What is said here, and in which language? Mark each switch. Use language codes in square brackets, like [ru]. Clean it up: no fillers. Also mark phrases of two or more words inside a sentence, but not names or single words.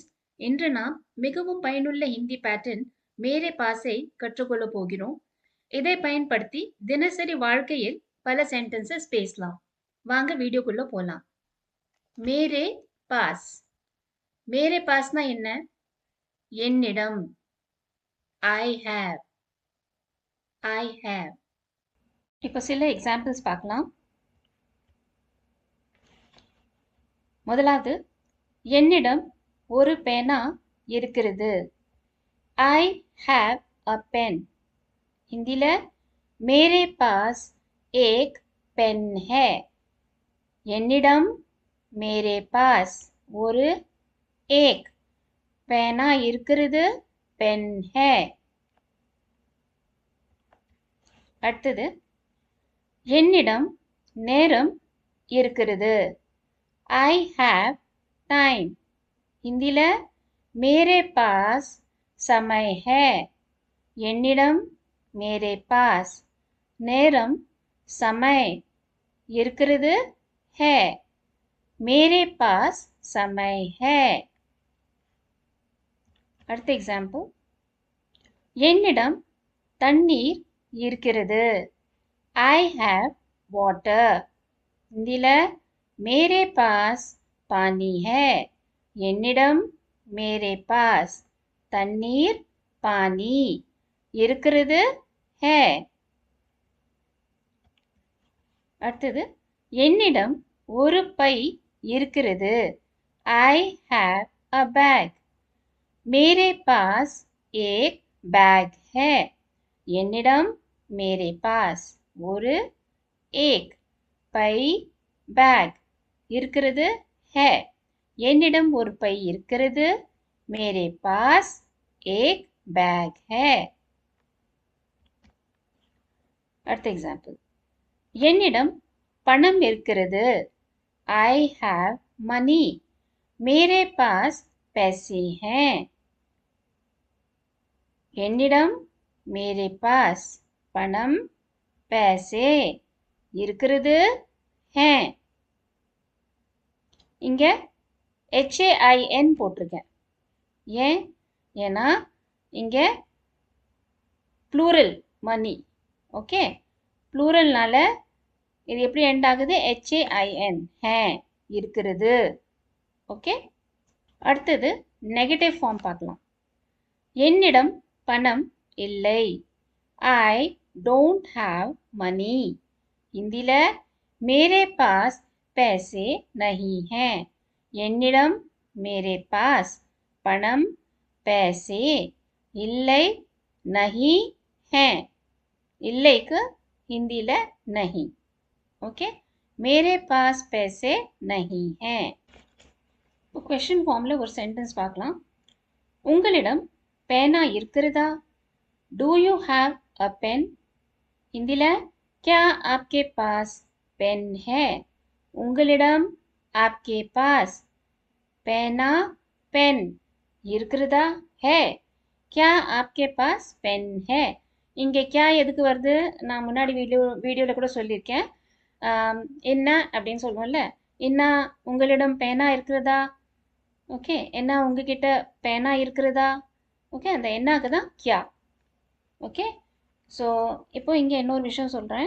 [ta] இன்று நாம் மிகவும் பயனுள்ள ஹிந்தி பேட்டர்ன் [hi] मेरे पास [ta] கற்றுக்கொள்ள போகிறோம். இதை பயன்படுத்தி தினசரி வாழ்க்கையில் பல சென்டென்சஸ் பேசலாம். வாங்க வீடியோக்குள்ள போலாம். [hi] मेरे पास. मेरे पास [ta] என்ன? என்னிடம். [en] I have. I have. [ta] இப்போ சில எக்ஸாம்பிள்ஸ் பார்க்கலாம். முதலாவது, என்னிடம் ஒரு பேனா இருக்கிறது. [en] I have a pen. [hi] हिंदीல मेरे पास एक पेन है. [ta] என்னிடம் [hi] मेरे पास [ta] ஒரு एक பேனா இருக்கிறது, [hi] पेन है. [ta] அடுத்தது, என்னிடம் நேரம் இருக்கிறது. [en] I have time. [hi] हिंदीல मेरे पास समय है. [ta] என்னிடம் [hi] मेरे पास [ta] நேரம் समय இருக்கிறது है. [hi] मेरे पास समय है. [ta] அடுத்த எக்ஸாம்பிள், என்னிடம் தண்ணீர் இருக்கிறது. [en] I have water. [hi] हिंदीல मेरे पास पानी है. [ta] என்னிடம் [hi] मेरे पास [ta] தண்ணீர் पानी இருக்கிறது है. அடுத்தது, என்னிடம் ஒரு பை இருக்கிறது. [en] I have a bag. [hi] मेरे पास एक बैग है. [ta] என்னிடம் [hi] मेरे पास [ta] ஒரு एक பை பேக் இருக்கிறது है. என்னிடம் ஒரு பை இருக்கிறது. [hi] मेरे पास एक बैग है. [ta] அடுத்த எக்ஸாம்பிள், என்னிடம் பணம் இருக்கிறது. [en] I have money. [hi] मेरे पास पैसे हैं. [ta] என்னிடம் [hi] मेरे पास [ta] பணம் पैसे இருக்கிறது है. இங்க HAIN போட்டிருக்கேன். ஏன்? ஏன்னா இங்க [en] plural money. [ta] ஓகே, ப்ளூரல்னால இது எப்படி எண்ட் ஆகுது? HAIN ஹே இருக்கிறது. ஓகே, அடுத்தது [en] negative form [ta] பார்க்கலாம். என்னிடம் பணம் இல்லை. [en] I don't have money. [hi] हिंदीல मेरे पास पैसे नहीं हैं. [ta] என்னிடம் [hi] मेरे पास [ta] பணம் पैसे இல்லை [hi] नहीं हैं. [ta] இல்லைக்கு हिंदीல नहीं. [hi] ஓகே, मेरे पास पैसे नहीं हैं. [ta] இப்போ [en] question form [ta] ஒரு சென்டென்ஸ் பார்க்கலாம். உங்களிடம் பேனா இருக்கிறதா? [en] Do you have a pen? [hi] हिंदीல क्या आपके पास पेन है? [ta] உங்களிடம் [hi] आपके पास [ta] பேனா पेन இருக்கிறதா है. [hi] क्या आपके पास पेन है? [ta] இங்கே क्या எதுக்கு வருது? நான் முன்னாடி வீடியோவில் கூட சொல்லியிருக்கேன். என்ன அப்படின்னு சொல்லுவோம்ல, என்ன உங்களிடம் பேனா இருக்கிறதா? ஓகே, என்ன உங்ககிட்ட பேனா இருக்கிறதா? ஓகே, அந்த என்னாக்கு தான் क्या. [en] okay, so [ta] இப்போ இங்கே இன்னொரு விஷயம் சொல்கிறேன்.